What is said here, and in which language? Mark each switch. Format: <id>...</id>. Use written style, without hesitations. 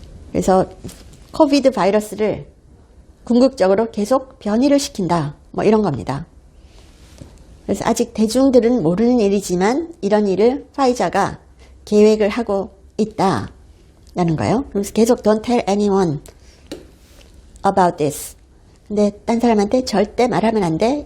<ko>그래서 코비드 바이러스를 궁극적으로 계속 변이를 시킨다. 뭐 이런 겁니다. 그래서 아직 대중들은 모르는 일이지만 이런 일을 파이자가 계획을 하고 있다라는 거예요. 그래서 계속</ko> <en>don't tell anyone about this.</en> <ko>근데 딴 사람한테 절대 말하면 안 돼.</ko>